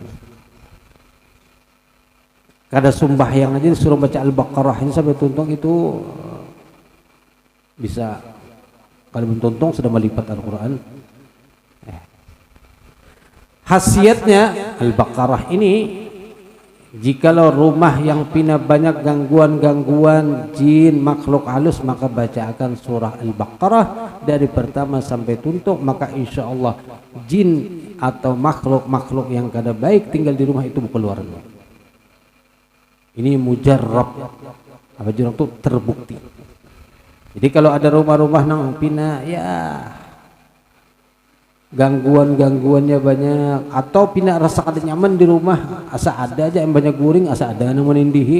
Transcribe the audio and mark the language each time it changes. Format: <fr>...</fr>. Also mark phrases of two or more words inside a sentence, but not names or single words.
<bjn>Kada sembahyang aja disuruh baca Al-Baqarah ini sampai tuntung, itu bisa kalau tuntung sudah melipat Al-Quran. Khasiatnya Al-Baqarah ini, jikalau rumah yang pina banyak gangguan-gangguan jin, makhluk halus, maka bacakan surah Al-Baqarah dari pertama sampai tuntung, maka</bjn> <ar>إن شاء الله</ar> <bjn>jin atau makhluk-makhluk yang kada baik tinggal di rumah itu keluar. Ini mujarrab, apa jurang itu terbukti. Jadi kalau ada rumah-rumah nang pina ya gangguan-gangguannya banyak, atau pina rasa kada nyaman di rumah, asa ada aja yang banyak guring, asa ada nang menindihi.</bjn>